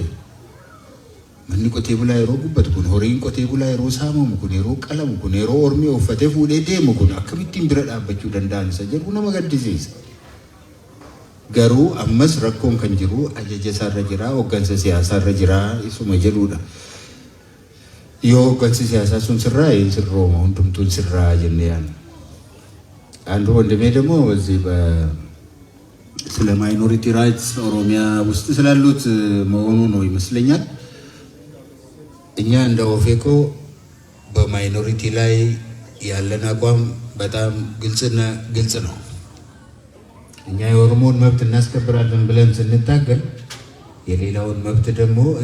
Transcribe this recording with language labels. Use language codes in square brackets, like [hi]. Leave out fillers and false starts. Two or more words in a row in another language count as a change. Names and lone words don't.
[om] Manni qotee bulaa yeroo gubbatu kun, horiin qotee bulaa yeroo saamamu kun, yeroo qalamu kun, yeroo ormi uffatee fuudhee deemu kun akkamittiin bira dhaabbachuu danda'an isa jedhu nama gaddisiisa. Garuu ammas rakkoon kan jiru ajaja isaarra jira, hooggansa siyaasaarra jira isuma jedhudha. Yoo hooggansi siyaasaa sun sirraa sirrooma hundumtuun sirraa jennee yaadna. [am] አንዱ ወንድሜ ደግሞ እዚህ ስለ [en] minority rights [am] ኦሮሚያ ውስጥ ስላሉት መሆኑ ነው ይመስለኛል። እኛ እንደ ኦፌኮ በማይኖሪቲ ላይ ያለን አቋም በጣም ግልጽ ነው። እኛ የኦሮሞን መብት እናስከብራለን ብለን ስንታገል የሌላውን መብት ደግሞ